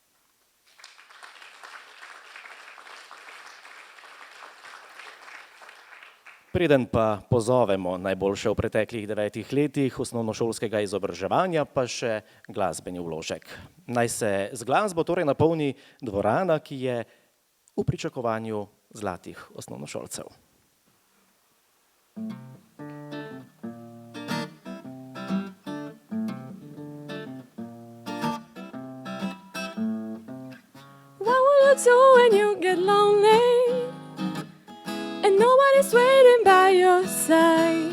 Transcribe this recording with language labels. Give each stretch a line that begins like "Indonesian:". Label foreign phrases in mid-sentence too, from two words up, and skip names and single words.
Slovenian: Preden pa pozovemo najboljše v preteklih 9 letih osnovnošolskega izobraževanja, pa še glasbeni vložek. Naj se z glasbo torej napolni dvorana, ki je v pričakovanju zlatih osnovnošolcev.
English: What will you do when you get lonely and nobody's waiting by your side?